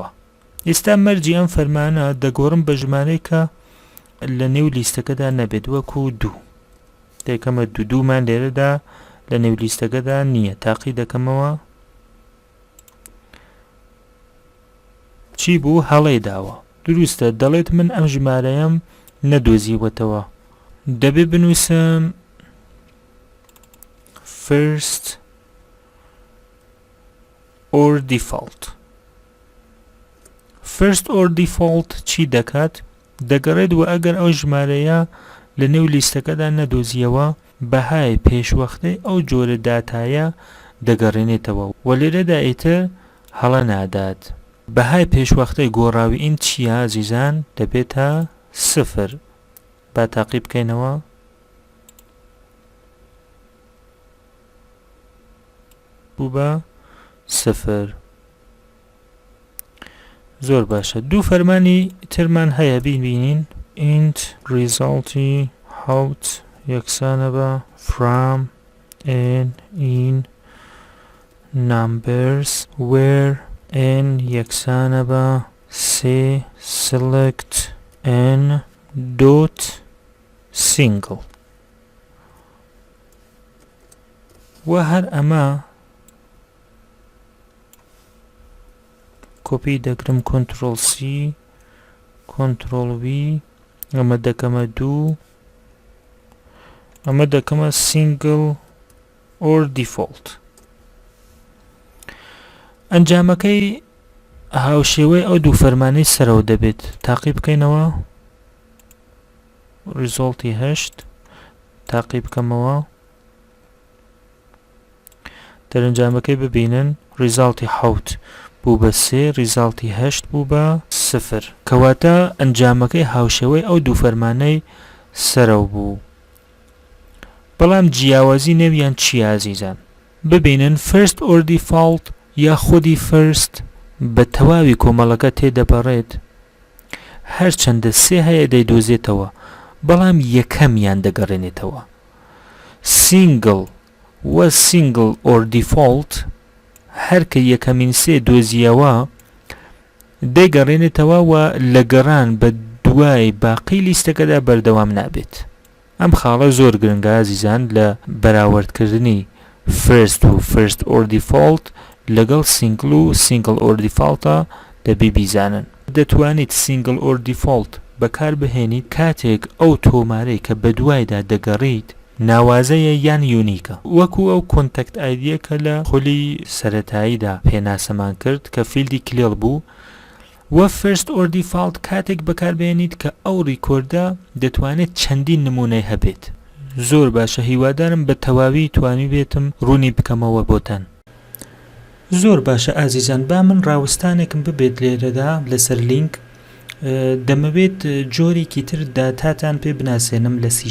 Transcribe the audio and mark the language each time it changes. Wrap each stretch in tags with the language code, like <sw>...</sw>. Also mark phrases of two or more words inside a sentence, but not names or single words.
<ckb>ئێستا مەرجی ئەم فەرمانە دەگۆڕم بە ژمارەی کە لە نێو لیستەکەدا نەبێت، وەکو 2 دەکەمە 2مان لێرەدا لە نێو لیستەکەدا نییە، تاقی دەکەمەوە چی بوو هەڵەی داوە. دروستە دەڵێت من ئەم ژمارەیەم نەدۆزیوەتەوە، دەبێ بنووسم</ckb> <en>first or default. first or default</en> <ckb>چی دەکات؟ دەگەڕێت و ئەگەر ئەو ژمارەیە لە نێو لیستەکەدا نەدۆزیەوە بەهای پێشوەختەی ئەو جۆرە داتایە دەگەڕێنێتەوە و لێرەدا ئیتر هەڵە نادات. بەهای پێشوەختەی گۆڕاوی ئین چیە ئازیزان؟ دەبێتە 0. با تاقی بکەینەوە. بوو بە 0. زۆر باشە. دوو فەرمانی ترمان هەیە بینین.</ckb> <en>int ریزاڵتی 7</en> <ckb>یەکسانە بە</ckb> <en>from and in numbers where n</en> <ckb>یەکسانە بە</ckb> <en>3 select n dot single.</en> <ckb>و هەر ئەمە کۆپی دەگرم</ckb> <en>control C control V,</en> <ckb>ئەمە دەکەمە 2، ئەمە دەکەمە</ckb> <en>single or default.</en> <ckb>ئەنجامەکەی هاوشێوەی ئەو دوو فەرمانەی سەرەوە دەبێت. تاقی بکەینەوە. ریزاڵتی 8 تاقی بکەمەوە. دەرەنجامەکەی ببینن. ریزاڵتی 7 بوو بە 3، ریزاڵتی 8 بوو بە 0. کەواتە ئەنجامەکەی هاوشێوەی ئەو دوو فەرمانەی سەرەو بوو. بەڵام جیاوازی نێویان چی ئازیزان؟ ببینن</ckb> <en>first or default</en> <ckb>یا خودی first بە تەواوی کۆمەڵەکە تێدەپەڕێت، هەرچەندە 3 هەیە دەیدۆزێتەوە، بەڵام یەکەمیان دەگەڕێنێتەوە. single و</ckb> <en>single or default</en> <ckb>هەر کە یەکەمین 3 دۆزیەوە دەیگەڕێنێتەوە و لە گەڕان بە دوای باقی لیستەکەدا بەردەوام نابێت. ئەم خاڵە زۆر گرنگە ئازیزان لە بەراوردکردنی first و</ckb> <en>first or default</en> <ckb>لەگەڵ single و</ckb> <en>single or defaultە</en> <ckb>دەبێ بیزانن. دەتوانیت</ckb> <en>single or default</en> <ckb>بەکار بهێنیت کاتێک ئەو تۆمارەی کە بە دوایدا دەگەڕیت ناوازەیە یان یونیکە، وەکو ئەو</ckb> <en>contact ID</en> <ckb>کە لە خولی سەرەتاییدا پێناسەمان کرد کە فیلدی کلێڵ بوو. و</ckb> <en>first or default</en> <ckb>کاتێک بەکار بهێنیت کە ئەو ریکۆردە دەتوانێت چەندین نمونەی هەبێت. زۆر باشە، هیوادارم بە تەواوی توانی بێتم ڕوونی بکەمەوە بۆتان. زۆر باشە ئازیزان، با من ڕاوستانێکم ببێت لێرەدا لەسەر لینک. دەمەوێت جۆرێکی تر داتاتان پێ بناسێنم لە C#.</ckb>